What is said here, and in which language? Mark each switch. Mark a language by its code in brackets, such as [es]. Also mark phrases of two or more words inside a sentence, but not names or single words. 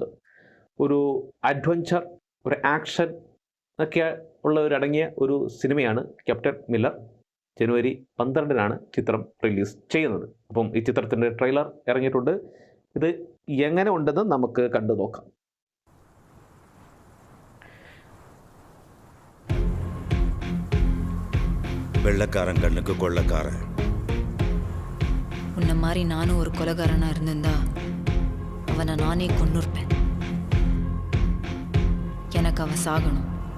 [ml] ഒരു അഡ്വഞ്ചർ, ഒരു ആക്ഷൻ ഒക്കെ ഉള്ള അടങ്ങിയ ഒരു സിനിമയാണ് ക്യാപ്റ്റൻ മില്ലർ. ജനുവരി 12-നാണ് ചിത്രം റിലീസ് ചെയ്യുന്നത്. അപ്പം ഈ ചിത്രത്തിൻ്റെ ട്രെയിലർ ഇറങ്ങിയിട്ടുണ്ട്. ഇത് എങ്ങനെ ഉണ്ടെന്ന് നമുക്ക് കണ്ടു നോക്കാം. [ta] வெள்ளக்காரன் கண்ணுக்கு கொள்ளக்காரன். உன்ன மாதிரி நானும் ஒரு கொலைகாரனா இருந்திருந்தா அவனை நானே கொன்னுருப்பேன். எனக்கு அவ சாகணும்.